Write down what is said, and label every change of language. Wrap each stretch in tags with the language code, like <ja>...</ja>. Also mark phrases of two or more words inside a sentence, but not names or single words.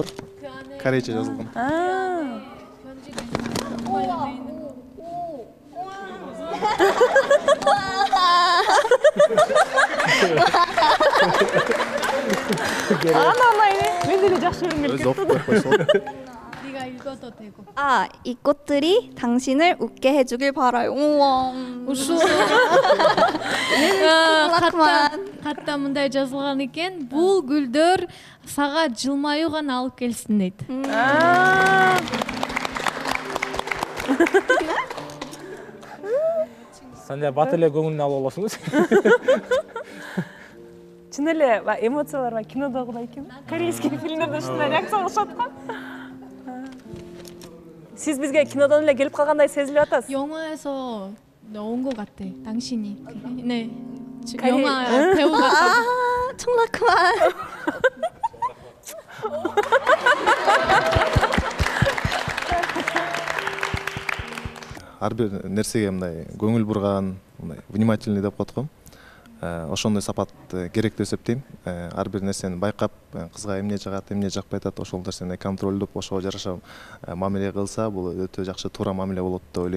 <ky>Корейче жазылган. Мен деле жакшы көрүнгөн кетти.</ky> <ko>네가 읽어도 되고. 이 꽃들이 당신을 웃게 해주길 바라요. 우와.</ko> <ky>Ушул катта мындай жазылган экен. Бул гүлдөр сага жылмаюу гана алып келсин дейт. Санжар бат эле көңүлүн алып аласыңыз. Чын эле эмоциялар кинодогудай экен. Корейский фильмдерде ушундай реакция кылышат го. Сиз бизге кинодон эле келип калгандай сезилип атасыз.</ky> <ko>영화에서 나온 것 같아. 당신이. 네. 영화 배우 같아. 청라크만.</ko> <ky>Ар бир нерсеге мындай көңүл бурган, мындай внимательный деп коет го. Ошондой сапат керек деп эсептейм. Ар бир нерсени байкап, кызга эмне жагат, эмне жакпай атат, ошол нерсени контролдоп, ошого жараша мамиле кылса, бул өтө жакшы туура мамиле болот деп ойлойм.</ky>